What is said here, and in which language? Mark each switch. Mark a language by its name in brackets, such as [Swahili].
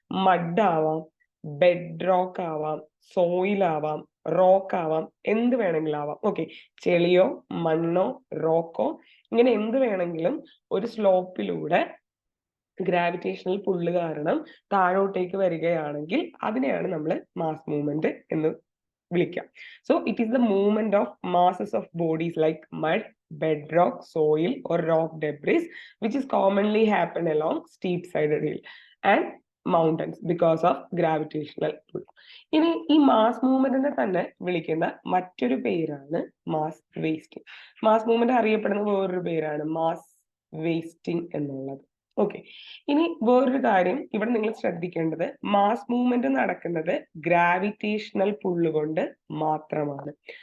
[Malayalam] Mud ആവാം, bed rock ആവാം, soil ആവാം, റോക്ക് ആവാം, എന്ത് വേണമെങ്കിലും ആവാം. ഓക്കെ, ചെളിയോ മണ്ണോ റോക്കോ, ഇങ്ങനെ എന്ത് വേണമെങ്കിലും ഒരു സ്ലോപ്പിലൂടെ ഗ്രാവിറ്റേഷണൽ പുള്ള് കാരണം താഴോട്ടേക്ക് വരികയാണെങ്കിൽ അതിനെയാണ് നമ്മൾ മാസ് മൂവ്മെന്റ് എന്ന് വിളിക്കാം. [English] So it is the movement of masses of bodies like mud, bedrock, soil or rock debris which is commonly happen along steep sided hill and mountains because of gravitational pull. [Malayalam] ഇനി ഈ mass മൂവ്മെന്റിനെ തന്നെ വിളിക്കുന്ന മറ്റൊരു പേരാണ് mass wasting. Mass movement അറിയപ്പെടുന്ന വേറൊരു പേരാണ് mass wasting എന്നുള്ളത്. ഓക്കെ, ഇനി വേറൊരു കാര്യം ഇവിടെ നിങ്ങൾ ശ്രദ്ധിക്കേണ്ടത്, മാസ് മൂവ്മെന്റ് നടക്കുന്നത് ഗ്രാവിറ്റേഷണൽ പുള്ള് കൊണ്ട് മാത്രമാണ്.